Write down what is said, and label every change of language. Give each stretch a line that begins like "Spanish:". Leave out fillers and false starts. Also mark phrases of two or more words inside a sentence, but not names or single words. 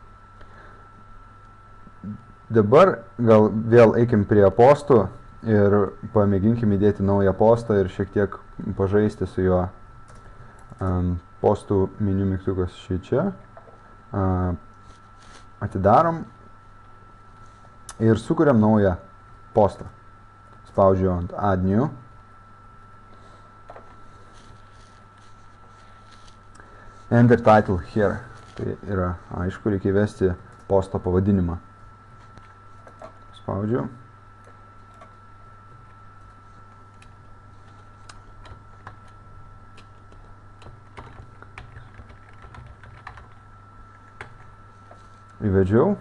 Lithuanian: Dabar gal vėl eikim prie postų ir pamėginkim įdėti naują postą ir šiek tiek pažaisti su juo. Postų meniu mygtukas čia. Atidarom ir sukuriam naują postą. Spaudžiu ant
English: Add New. Enter title here.
Lithuanian: Tai yra, aišku, reikia įvesti posto pavadinimą. Spaudžiu. Įvedžiau.